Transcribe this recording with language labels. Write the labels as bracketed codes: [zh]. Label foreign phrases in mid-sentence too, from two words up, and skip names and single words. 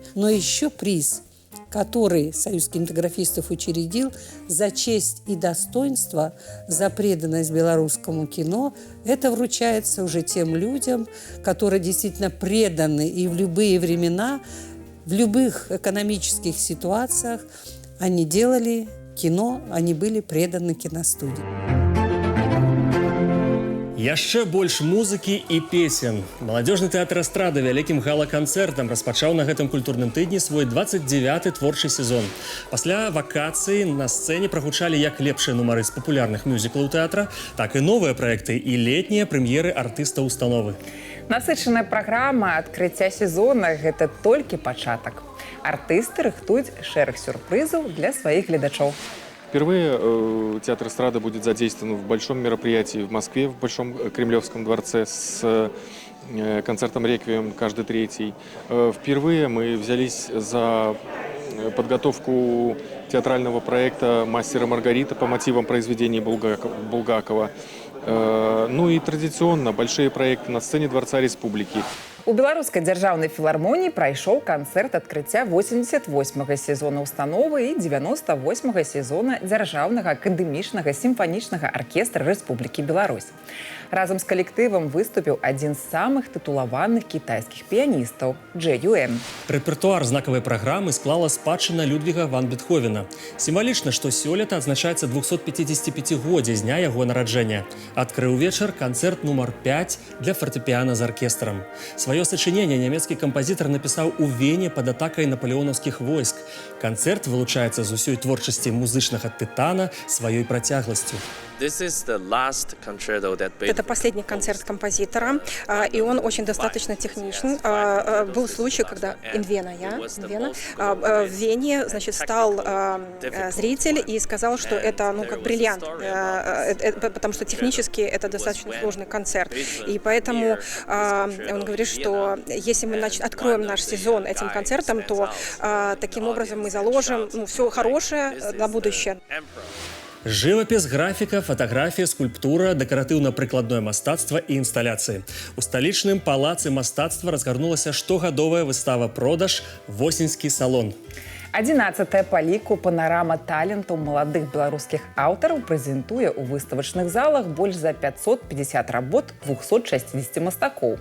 [ru] Но еще приз, который Союз кинематографистов учредил за честь и достоинство, за преданность белорусскому кино, это вручается уже тем людям, которые действительно преданы и в любые времена, в любых экономических ситуациях они делали кино, они были преданы киностудии. [be] Яшчэ больш музыкі і песен. Маладзёжны тэатр эстрады вялікім гала-канцэртам распачаў на гэтым культурным тыдні свой 29-й творчы сезон. Пасля вакацыі на сцэне прагучалі як лепшыя нумары з папулярных мюзіклаў тэатра, так і новыя праекты і летнія прэм'еры артыстаў установы. Насычаная праграма адкрыцця сезона – гэта толькі пачатак. Артысты рыхтуюць шэраг сюрпрызаў для сваіх гледачоў. [ru] Впервые театр эстрады будет задействован в большом мероприятии в Москве, в Большом Кремлевском дворце с концертом «Реквием» каждый третий. Впервые мы взялись за подготовку театрального проекта «Мастер и Маргарита» по мотивам произведений Булгакова. Ну и традиционно большие проекты на сцене Дворца Республики. [be] У Беларускай дзяржаўнай філармоніі прайшоў канцэрт адкрыцця 88-га сезона установы і 98-га сезона дзяржаўнага акадэмічнага сімфанічнага аркестра Рэспублікі Беларусь. Разам з калектывам выступіў адзін з самых тытулаваных кітайскіх піяністаў Джэ Юэн. Рэпертуар знакавай праграмы склала спадчына Людвіга ван Бетховена. Сімвалічна, што сёлета адзначаецца 255-годдзе з дня яго нараджэння. Адкрыў вечар канцэрт нумар 5 для фартэпіяна з аркестрам. Сваё сачыненне нямецкі кампазітар напісаў у Вене пад атакай напалеонаўскіх войск. Канцэрт вылучаецца з усёй творчасці музычнага тытана сваёй працягласцю. [ru] Это последний концерт композитора, и он очень достаточно техничный. Был случай, когда в Вене, значит, стал зритель и сказал, что это, ну, как бриллиант, потому что технически это достаточно сложный концерт. И поэтому он говорит, что если мы откроем наш сезон этим концертом, то таким образом мы заложим, ну, все хорошее на будущее. [be] Жывапіс, графіка, фатаграфія, скульптура, дэкаратыўна-прыкладное мастацтва і інсталяцыі. У сталічным палацы мастацтва разгарнулася штогадовая выстава-продаж «Восеньскі салон». 11-я па ліку панарама талентаў маладых беларускіх аўтараў прэзентуе ў выставачных залах больш за 550 работ 260 мастакоў.